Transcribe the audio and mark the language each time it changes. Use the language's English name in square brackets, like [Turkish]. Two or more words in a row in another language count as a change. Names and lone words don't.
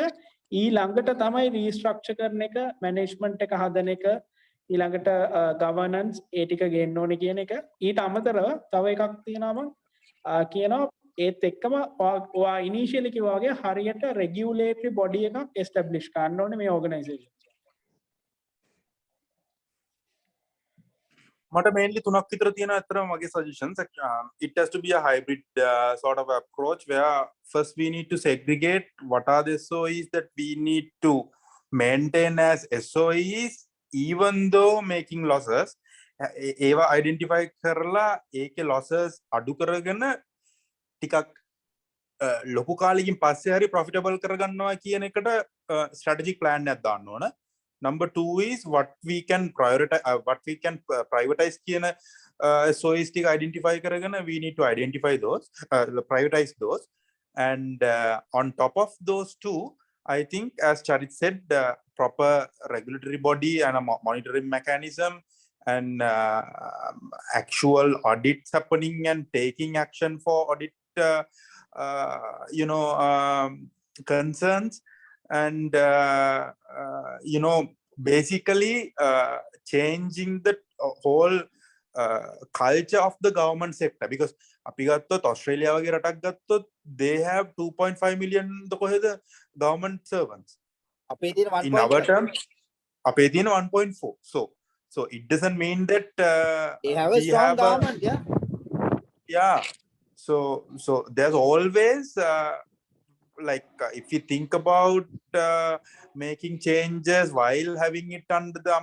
[Sinhala] ඊළඟට තමයි රීස්ට්‍රක්චර් කරන එක මැනේජ්මන්ට් එක හදන එක ඊළඟට ගවර්නන්ස් ඒ ටික ගේන්න ඕනේ කියන එක ඊට අමතරව තව එකක් තියෙනවා මම කියනවා ඒත් එක්කම ඔයා ඉනිෂියලි කිව්වා වගේ හරියට [English] regulatory body [Sinhala] එකක් එස්ටැබ්ලිෂ් කරන්න ඕනේ මේ ඕගනයිසේෂන් මට mainly තුනක් විතර තියෙනවා අතර මගේ suggestions [English] it has to be a hybrid sort of approach where first we need to segregate what are the SOEs that we need to maintain as SOEs even though making losses [Sinhala] ඒවා identify කරලා ඒකේ losses අඩු කරගෙන ටිකක් ලොකු කාලෙකින් පස්සේ හරි profitable කරගන්නවා කියන එකට strategic plan එකක් දාන්න ඕන. [English] Number 2 is what we can privatize [Sinhala] කියන SOEs ටික identify කරගෙන [English] we need to identify those privatize those and on top of those two I think as Charit said proper regulatory body and a monitoring mechanism and actual audits happening and taking action for audit concerns and basically changing the whole culture of the government sector because [Sinhala] අපි ගත්තොත් ඔස්ට්‍රේලියාව වගේ රටක් ගත්තොත් [English] they have 2.5 million කොහෙද government servants [Sinhala] අපේ තියෙන 1.4 [English] in our terms [Sinhala] අපේ තියෙන [English] 1.4 so it doesn't mean that they have a strong government yeah so there's always if you think about making changes while having it under the